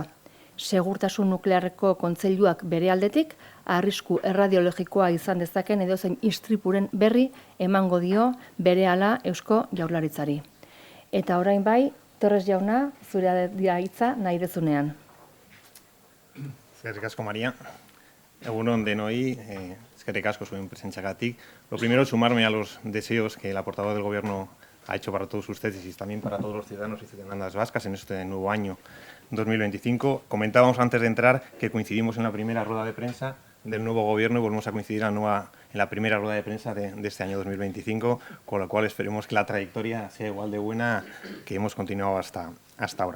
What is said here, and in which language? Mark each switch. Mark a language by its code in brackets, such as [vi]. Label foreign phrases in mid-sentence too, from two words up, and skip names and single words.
[eu] Segurtasun nuklearreko kontseiluak bere aldetik, arrisku erradiologikoa izan dezaken edozein istripuren berri emango dio berehala Eusko Jaurlaritzari. Eta orain bai, Torres jauna, zure hitza nahi dezunean. Eskerrik asko, María. Egun on denoi, eskerrik asko zuen presentziagatik. [es] Lo primero, sumarme a los deseos que la portavoz del Gobierno ha hecho para todos ustedes y también para todos los ciudadanos y ciudadanas vascas en este nuevo año 2025. Comentábamos antes de entrar que coincidimos en la primera rueda de prensa del nuevo Gobierno y volvemos a coincidir en la primera rueda de prensa de este año 2025, con lo cual esperemos que la trayectoria sea igual de buena que hemos continuado hasta ahora.